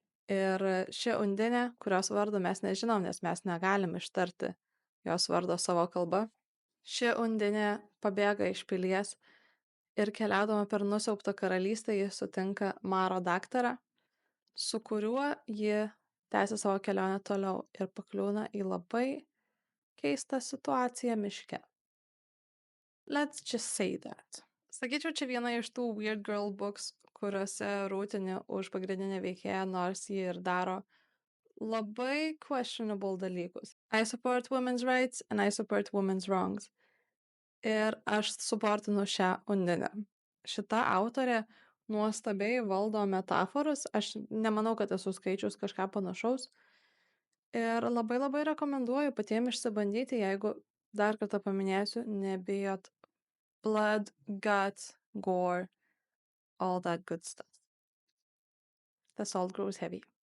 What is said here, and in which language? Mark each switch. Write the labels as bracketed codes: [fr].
[lt] Ir ši undinė, kurios vardo mes nežinom, nes mes negalim ištarti jos vardo savo kalba, ši undinė pabėga iš pilies ir keliaudama per nusiaubtą karalystę ji sutinka Maro daktarą, su kuriuo ji tęsia savo kelionę toliau ir pakliūna į labai keistą situaciją miške. Let's just say that. Sakyčiau, čia viena iš tų Weird Girl books, kuriuose rūtini už pagrindinę veikėją, nors ji ir daro labai questionable dalykus. [en] I support women's rights and I support women's wrongs. [lt] Ir aš suportinu šią undinę. Šita autorė nuostabiai valdo metaforas, aš nemanau, kad esu skaičius kažką panašaus. Ir labai labai rekomenduoju patiems išsibandyti, jeigu dar kartą paminėsiu, nebijot blood, guts, gore, all that good stuff. The salt grows heavy.